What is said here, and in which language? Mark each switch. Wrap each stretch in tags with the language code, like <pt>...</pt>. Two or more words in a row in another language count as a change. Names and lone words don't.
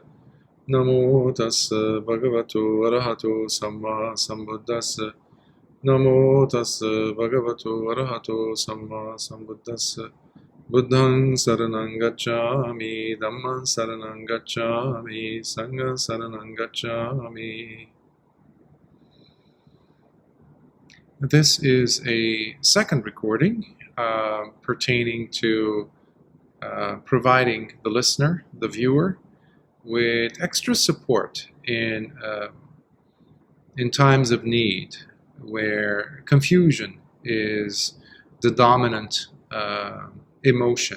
<pi>Namo tassa bhagavato arahato samma sambuddhassa. Namo tassa bhagavato arahato samma sambuddhassa. Buddhang saranang gacchami, Dhammang saranang gacchami, Sanghang saranang gacchami.</pi> <en>This is a second recording pertaining to providing the listener, the viewer, with extra support in times of need, where confusion is the dominant emotion.</en>